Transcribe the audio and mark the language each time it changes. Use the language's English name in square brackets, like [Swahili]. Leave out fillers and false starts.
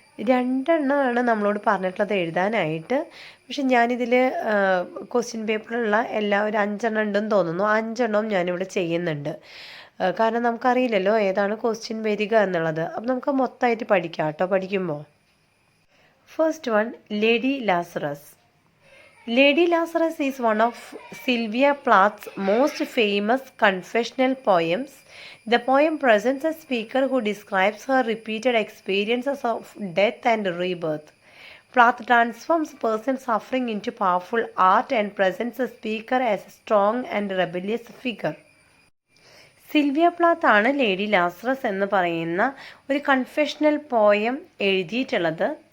[Malayalam] രണ്ടെണ്ണമാണ് നമ്മളോട് പറഞ്ഞിട്ടുള്ളത് എഴുതാനായിട്ട്. പക്ഷെ ഞാനിതിൽ ക്വസ്റ്റ്യൻ പേപ്പറിലുള്ള ഒരു 5 എണ്ണം ഉണ്ടെന്ന് തോന്നുന്നു. 5 എണ്ണവും ഞാനിവിടെ ചെയ്യുന്നുണ്ട്. കാരണം നമുക്കറിയില്ലല്ലോ ഏതാണ് ക്വസ്റ്റ്യൻ വരിക എന്നുള്ളത്. അപ്പം നമുക്ക് മൊത്തമായിട്ട് പഠിക്കാം കേട്ടോ പഠിക്കുമ്പോൾ. [English] First one, Lady Lazarus. Lady Lazarus is one of Sylvia Plath's most famous confessional poems. The poem presents a speaker who describes her repeated experiences of death and rebirth. Plath transforms a person suffering into powerful art and presents the speaker as a strong and rebellious figure. [Malayalam] Sylvia പ്ലാത്ത് ആണ് lady Lazarus എന്ന് പറയുന്ന ഒരു confessional poem എഴുതിയിട്ടുള്ളത്.